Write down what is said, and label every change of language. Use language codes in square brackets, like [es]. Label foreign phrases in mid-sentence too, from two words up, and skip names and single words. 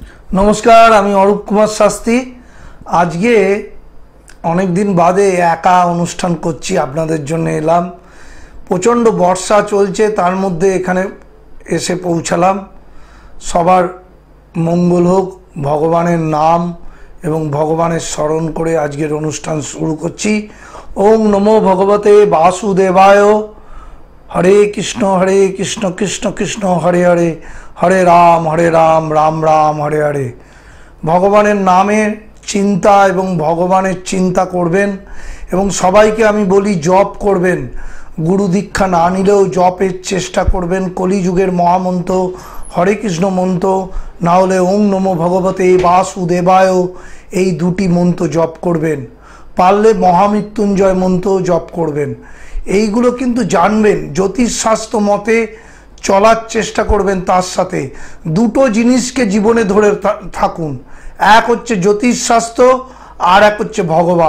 [bn] নমস্কার আমি অরূপ কুমার শাস্ত্রী আজ কে অনেক দিন বাদে একা অনুষ্ঠান করছি আপনাদের জন্য এলাম। প্রচণ্ড বর্ষা চলছে, তার মধ্যে এখানে এসে পৌঁছালাম। সবার মঙ্গল হোক, ভগবানের নাম এবং ভগবানের স্মরণ করে আজকের অনুষ্ঠান শুরু করছি। [sa] ওম নমো ভগবতে বাসুদেবায়। हरे कृष्ण कृष्ण कृष्ण हरे हरे हरे राम राम राम हरे हरे। [bn] ভগবানের নামের চিন্তা এবং ভগবানের চিন্তা করবেন এবং সবাইকে আমি বলি জপ করবেন। গুরু দীক্ষা না নিলেও জপের চেষ্টা করবেন। কলিযুগের মহামন্ত্র হরে কৃষ্ণ মন্ত্র না হলে [sa] ओम नमो भगवते वासुदेवाय [bn] এই দুটি মন্ত্র জপ করবেন। পারলে মহামৃত্যুঞ্জয় মন্ত্র জপ করবেন। এইগুলো কিন্তু জানবেন, জ্যোতিষশাস্ত্র মতে চলার চেষ্টা করবেন। তার সাথে দুটো জিনিসকে জীবনে ধরে থাকুন, এক হচ্ছে জ্যোতিষশাস্ত্র আর এক হচ্ছে ভগবান।